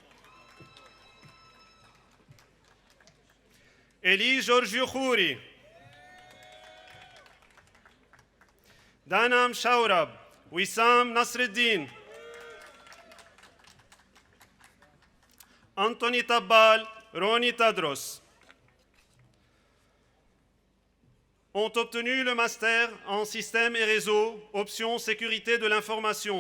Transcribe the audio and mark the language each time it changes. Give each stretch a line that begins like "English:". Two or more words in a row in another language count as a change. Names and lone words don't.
French: Eli Georgiou Khouri, Danam Shaurab, Wissam Nasreddin, Anthony Tabbal, Roni Tadros ont obtenu le master en système et réseau, option sécurité de l'information.